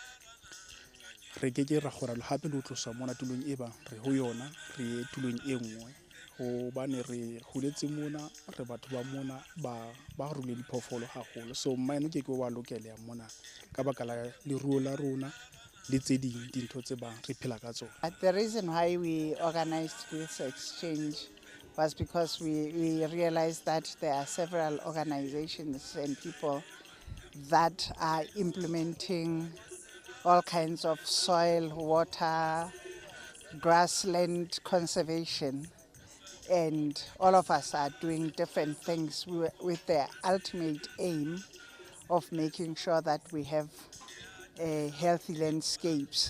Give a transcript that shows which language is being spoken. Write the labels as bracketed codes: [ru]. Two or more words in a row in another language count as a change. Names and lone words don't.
[st] re ke ra kgona le hape le ho tlosa mona tulong e bang re ho yona re ye tulong e nngwe hobane re huletse mona re batho ba mona ba rule diphoofolo haholo so mine ke wa lokela mona ka baka la leruo la rona le tse ding dintho tse bang re phela ka tsona. [en] The reason why we organized this exchange was because we realized that there are several organizations and people that are implementing all kinds of soil, water, grassland conservation, and all of us are doing different things with the ultimate aim of making sure that we have healthy landscapes.